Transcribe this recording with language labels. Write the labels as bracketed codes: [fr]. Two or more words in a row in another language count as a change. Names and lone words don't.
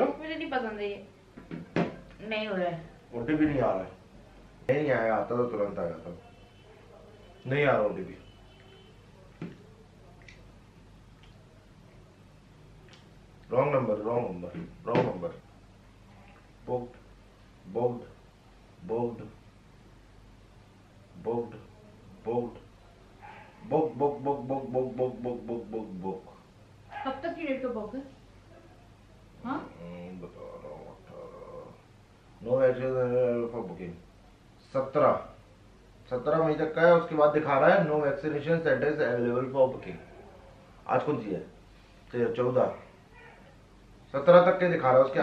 [hi] मुझे नहीं पसंद है ये, नहीं हो रहा है। ओटीपी नहीं आ रहा है? नहीं आया, आता तो तुरंत आ जाता। नहीं आ रहा ओटीपी। [en] wrong number, wrong number, wrong number. बोक्ड बोक्ड बोक्ड बोक्ड बोक्ड बोक बोक बोक बोक बोक बोक बोक बोक बोक बोक। [hi] कब तक की डेट का बुक है? हाँ बता रहा हूँ 18 [en] no action for booking [hi] 17 मई तक का है। उसके बाद दिखा रहा है [en] no vaccination centers available for booking. [hi] आज कौन सी है? 14 17 तक के दिखा रहा है। उसके